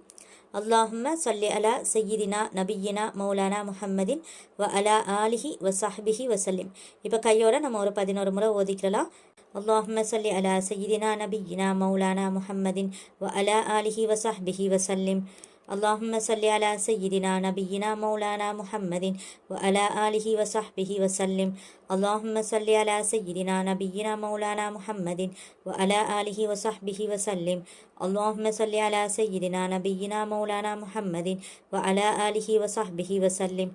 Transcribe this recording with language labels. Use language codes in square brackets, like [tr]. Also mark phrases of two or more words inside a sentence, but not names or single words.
[ar] اللهم صل على سيدنا نبينا مولانا محمد وعلى آله وصحبه وسلم. [ta] இப்போ கையோட நம்ம ஒரு 11 முறை ஓதிக்கலாம். [ar] اللهم صل على سيدنا نبينا مولانا محمد وعلى آله وصحبه وسلم. اللهم صل على سيدنا نبينا مولانا محمد وعلى آله وصحبه وسلم. اللهم صل على سيدنا نبينا مولانا محمد وعلى آله وصحبه وسلم. اللهم صل على سيدنا نبينا مولانا محمد وعلى آله وصحبه وسلم.